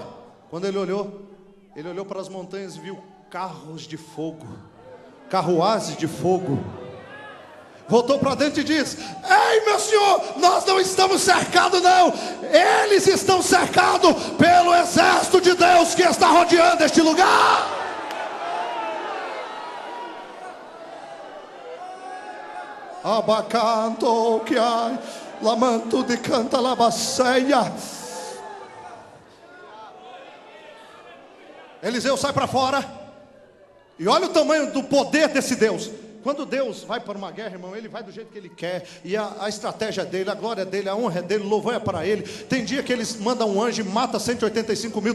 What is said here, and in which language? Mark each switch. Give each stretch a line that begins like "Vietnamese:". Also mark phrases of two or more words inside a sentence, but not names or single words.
Portuguese: Quando ele olhou para as montanhas e viu carros de fogo, carruazes de fogo. Voltou para dentro e diz: ei, meu senhor, nós não estamos cercados não, eles estão cercados pelo exército de Deus que está rodeando este lugar. Abacanto que ai, lamanto de canta labaceia. Eliseu sai para fora e olha o tamanho do poder desse Deus. Quando Deus vai para uma guerra, irmão, ele vai do jeito que ele quer. E a estratégia dele, a glória dele, a honra dele, o louvor é para ele. Tem dia que eles mandam um anjo e mata 185 mil.